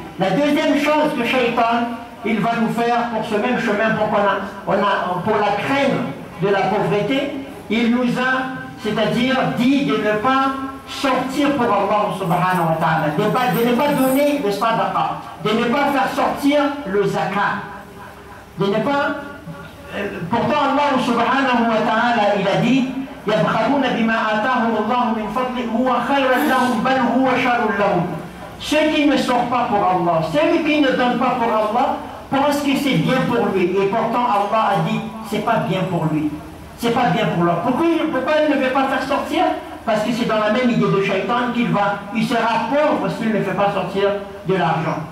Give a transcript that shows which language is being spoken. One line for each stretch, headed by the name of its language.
French: La deuxième chose que Shaitan, il va nous faire pour ce même chemin, pour la craindre de la pauvreté, il nous a, c'est-à-dire dit de ne pas sortir pour Allah subhanahu wa ta'ala, de ne pas donner le sadaqa, de ne pas faire sortir le zakat, de ne pas... Pourtant Allah subhanahu wa ta'ala, il a dit
Arabic: يَبْخَلُونَ بِمَا آتَاهُمُ اللَّهُ مِنْ فَضْلِهِ هُوَ خَيْرًا لَهُمْ بَلْ هُوَ شَرٌ لَهُمْ.
French: Ceux qui ne sortent pas pour Allah, ceux qui ne donnent pas pour Allah, pensent que c'est bien pour lui. Et pourtant Allah a dit, c'est pas bien pour lui. C'est pas bien pour lui. Pourquoi il ne veut pas faire sortir? Parce que c'est dans la même idée de Shaitan il sera pauvre s'il ne fait pas sortir de l'argent.